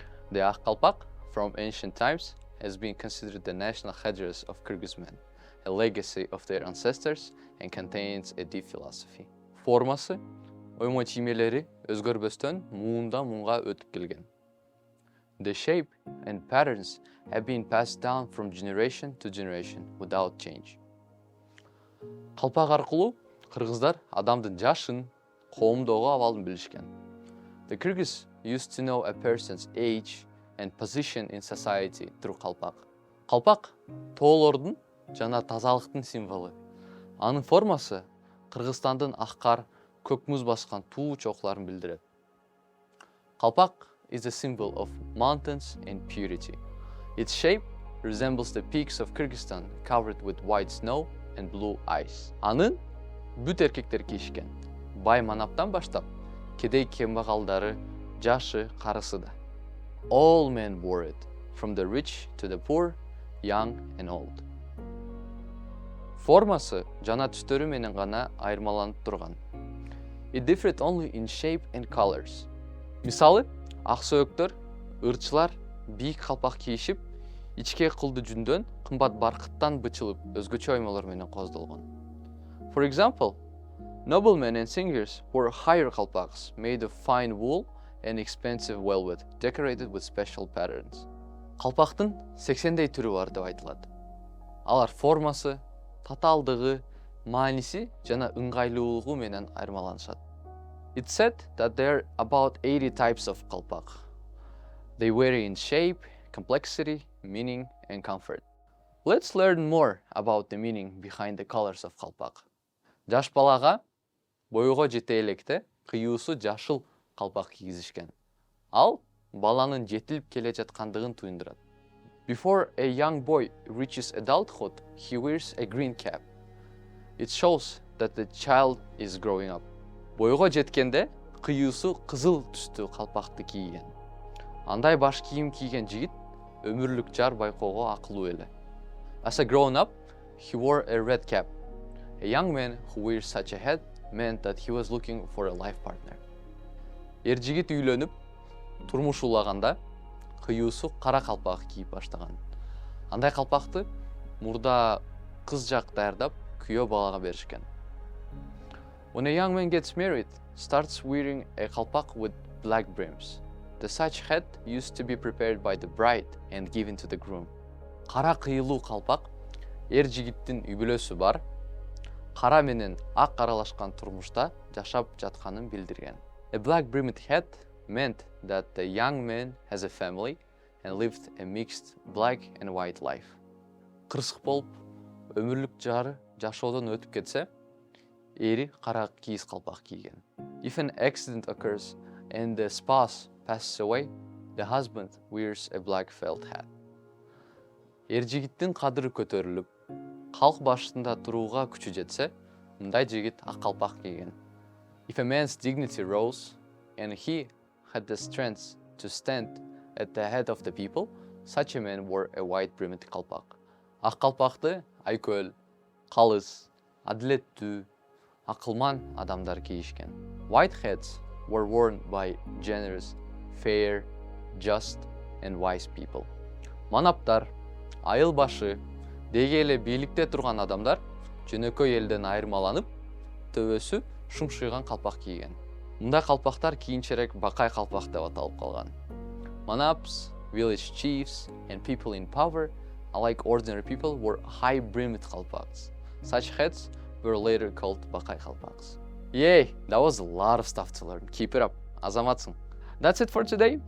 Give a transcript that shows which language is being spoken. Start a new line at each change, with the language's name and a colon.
English: The Ak Kalpak, from ancient times, has been considered the national headdress of Kyrgyz men, a legacy of their ancestors and contains a deep philosophy.
Kyrgyz: Формасы, ойма чиймелери өзгөрбөстөн муундан муунга өтүп келген.
English: The shape and patterns have been passed down from generation to generation without change.
Kyrgyz: Калпак аркылуу кыргыздар адамдын жашын, коомдогу абалын билишкен.
English: The Kyrgyz used to know a person's age and position in society through kalpak.
Kyrgyz: Kalpak тоолордун жана тазалыктын символу. Анын формасы Кыргызстандын ак кар, көк муз баскан туу чокларын билдирет.
English: Kalpak is a symbol of mountains and purity. Its shape resembles the peaks of Kyrgyzstan covered with white snow and blue ice.
Kyrgyz: Анын бүт эркектер кийишкен. Бай манаптан баштап, кедей кембагалдары, жашы, карысы да.
English: All men wore it, from the rich to the poor, young and old.
Kyrgyz: Формасы жана түстөрү менен гана айырмаланып турган.
English: It differed only in shape and colors.
Kyrgyz: Мисалы, ак сөөктөр, ырчылар бийик калпак кийишип, ичке кылды жүндөн кымбат баркыттан бычылып, өзгөчө оймолор менен коздолгон.
English: For example, noblemen and singers wore higher kalpaks made of fine wool and expensive velvet, decorated with special patterns.
Kyrgyz: Kalpaktын 80дей түрү бар деп айтылат. Алар формасы, татаалдыгы, мааниси жана ыңгайлуулугу менен айырмаланышат.
English: It's said that there are about 80 types of kalpak. They vary in shape, complexity, meaning, and comfort. Let's learn more about the meaning behind the colors of kalpak.
Kyrgyz: Жаш балага бойго жете электе кыюусу жашыл калпак кийгизишкен. Ал баланын жетилип келе жаткандыгын туюндурат.
English: Before a young boy reaches adulthood, he wears a green cap. It shows that the child is growing up.
Kyrgyz: Бойго жеткенде кыюусу кызыл түстүү калпакты кийген. Андай баш кийим кийген жигит өмүрлүк жар байкоого акылуу эле.
English: As a grown up, he wore a red cap. A young man who wears such a hat meant that he was looking for a life partner.
Kyrgyz: Эр жигит үйлөнүп, турмуш улаганда кыюусу кара калпак кийип баштаган. Андай калпакты мурда кыз жак даярдап, күйөө балага беришкен.
English: When a young man gets married, starts wearing a kalpak with black brims. The such hat used to be prepared by the bride and given to the groom.
Kyrgyz: Кара кыйылуу калпак эр жигиттин үбөлөсү бар, кара менен ак аралашкан турмушта жашап жатканын билдирген.
English: A black brimmed hat meant that the young man has a family and lived a mixed black and white life.
Kyrgyz: Кырсык болуп, өмүрлүк жары жашоодон өтүп кетсе, эри кара кийиз калпак кийген.
English: If an accident occurs and the spouse passes away, the husband wears a black felt hat.
Kyrgyz: Эр жигиттин кадыры көтөрүлүп, калк башында турууга күчү жетсе, мындай жигит ак калпак кийген.
English: If a man's dignity rose and he had the strength to stand at the head of the people, such a man wore a white brimmed kalpak.
Kyrgyz: Ак калпакты айкөл, калыс, адилеттүү, акылман адамдар кийишкен.
English: White hats were worn by generous, fair, just, and wise people.
Kyrgyz: Манаптар, айыл башы, деги эле бийликте турган адамдар жөнөкөй элден айырмаланып, төбөсү шумшыйган калпак кийген. Мындай калпактар кийинчерээк бакай калпак деп аталып калган.
English: Manaps, village chiefs, and people in power, unlike ordinary people, wore high-brimmed kalpaks. Such hats were later called Bakyt Kalpaks. Yay, that was a lot of stuff to learn. Keep it up.
Kyrgyz: Azamatsın.
English: That's it for today.